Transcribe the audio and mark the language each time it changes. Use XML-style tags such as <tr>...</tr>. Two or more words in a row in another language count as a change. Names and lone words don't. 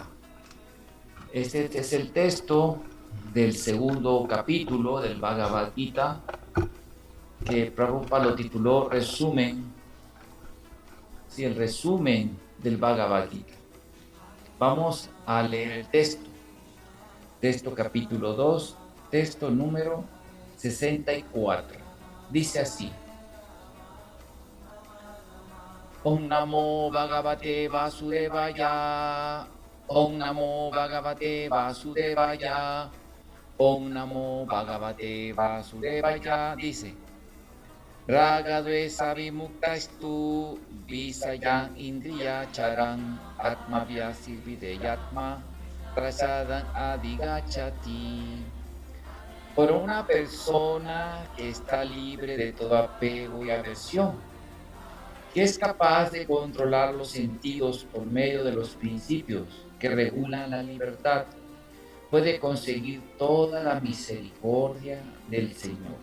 <es>Este es el texto del segundo capítulo del Bhagavad Gita, que Prabhupada lo tituló Resumen, sí, el resumen del Bhagavad Gita. Vamos a leer el texto capítulo 2, texto número 64. Dice así:</es> <sa>Om Namo Bhagavate Vasudevaya, Om Namo Bhagavate Vasudevaya, Om Namo Bhagavate Vasudevaya. Dice: Raga dvesa vimuktastu visaya indriya charan atma vyasir videyatma prasadan adigachati.</sa> <es>Por una persona que está libre de todo apego y aversión, que es capaz de controlar los sentidos por medio de los principios que regulan la libertad, puede conseguir toda la misericordia del Señor.</es>